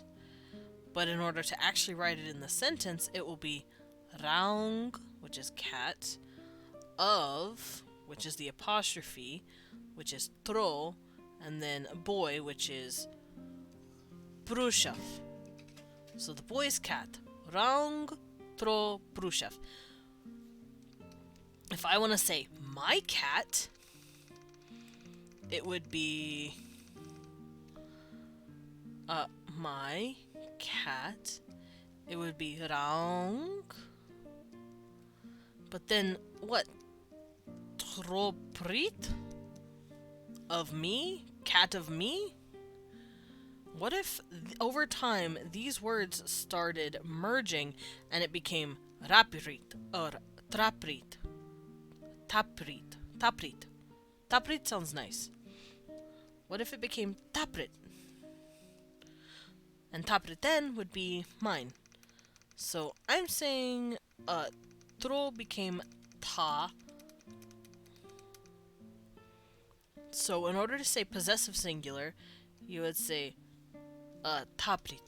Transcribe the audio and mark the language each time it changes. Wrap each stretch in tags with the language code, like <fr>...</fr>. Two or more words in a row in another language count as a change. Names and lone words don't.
<en>But in order to actually write it in the sentence, it will be raung, which is cat, of, which is the apostrophe, which is tro, and then boy, which is prushav. So the boy's cat, raung, tro, prushav. If I want to say my cat, it would be my cat. It would be raung. But then what? Troprit? Of me? Cat of me? What if over time these words started merging and it became rapirit or traprit? Taprit. Taprit. Taprit sounds nice. What if it became taprit? And taprit then would be mine. So I'm saying tro became ta. So in order to say possessive singular, you would say taprit.</en>